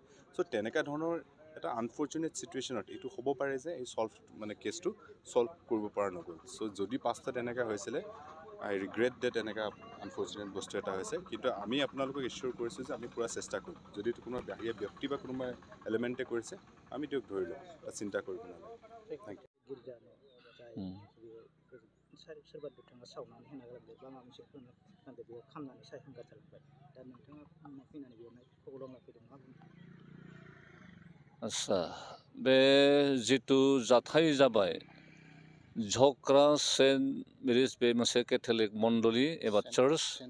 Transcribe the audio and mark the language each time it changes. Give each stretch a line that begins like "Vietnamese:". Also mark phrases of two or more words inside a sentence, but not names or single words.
Assamese: চ' তেনেকুৱা ধৰণৰ এটা
English: unfortunate situation
Assamese: এইটো হ'ব পাৰে যে এই কেছটো ছল্ভ কৰিব পৰা নগ'ল। চ' যদি 5টাত এনেকুৱা হৈছিলে,
English: I regret that
Assamese: এনেকুৱা আনফৰ্চুনেট বস্তু এটা হৈছে, কিন্তু আমি আপোনালোকক ইছ্যুৰ কৰিছোঁ যে আমি পূৰা চেষ্টা কৰিম। যদি কোনো বাহিৰা ব্যক্তি বা কোনোবা এলিমেণ্টে কৰিছে, আমি তেওঁক ধৰি ল'ম, চিন্তা কৰিব নালাগে।
English: thank you.
Bodo: सोरबा बिथाङा सावनानै होना गालांबाय बा माबा मोनसे खालामनानै बेयाव खामनानै सायहांगा जालांबाय दा नोंथाङा फैनानै बेयावनो खबर लाना फैदों मा बुंदों? आच्छा, बे जिथु जाथाय जाबाय झक्रा सेन्ट मेरिज बे मोनसे केथलिक मण्डलि एबा चार्च,